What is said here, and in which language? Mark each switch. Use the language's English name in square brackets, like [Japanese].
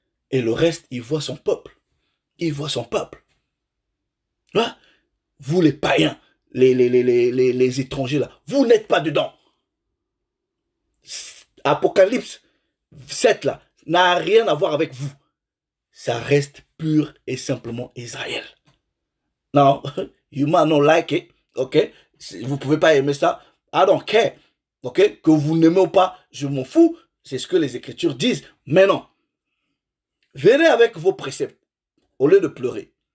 [French] Et le reste, il voit son peuple. Il voit son peuple. Hein? Vous les païens, les étrangers là, vous n'êtes pas dedans. Apocalypse 7 là, n'a rien à voir avec vous. Ça reste pur et simplement Israël. [English] Non, you might not like it, ok? [French] Vous pouvez pas aimer ça, [English] I don't care, [French] ok? Que vous n'aimez ou pas, je m'en fous, c'est ce que les Écritures disent. Mais non, venez avec vos préceptes, au lieu de pleurer.